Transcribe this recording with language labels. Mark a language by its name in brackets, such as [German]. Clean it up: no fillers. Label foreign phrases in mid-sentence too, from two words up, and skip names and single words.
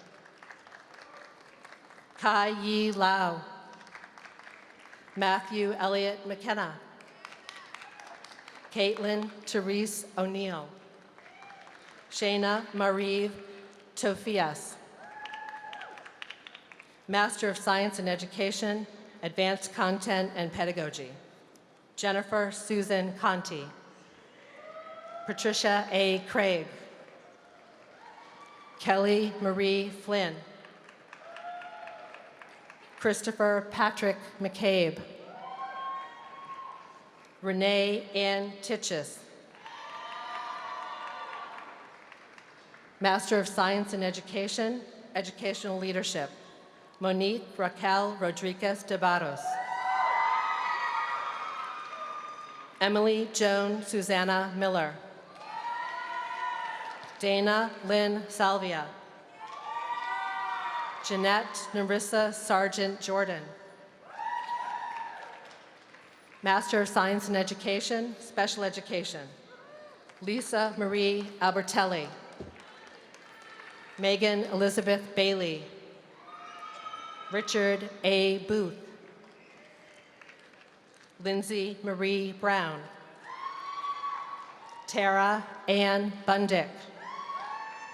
[English] Kai Yi Lau. Matthew Elliott McKenna. Caitlin Therese O'Neill. Shayna Marie Tofias. Master of Science in Education, Advanced Content and Pedagogy. Jennifer Susan Conti. Patricia A. Craig. Kelly Marie Flynn. Christopher Patrick McCabe. Renee Ann Titches. Master of Science in Education, Educational Leadership, Monique Raquel Rodriguez de Barros. Emily Joan Susanna Miller. Dana Lynn Salvia. Jeanette Narissa Sargent Jordan. Master of Science in Education, Special Education, Lisa Marie Albertelli. Megan Elizabeth Bailey. Richard A. Booth. Lindsay Marie Brown. Tara Ann Bundick.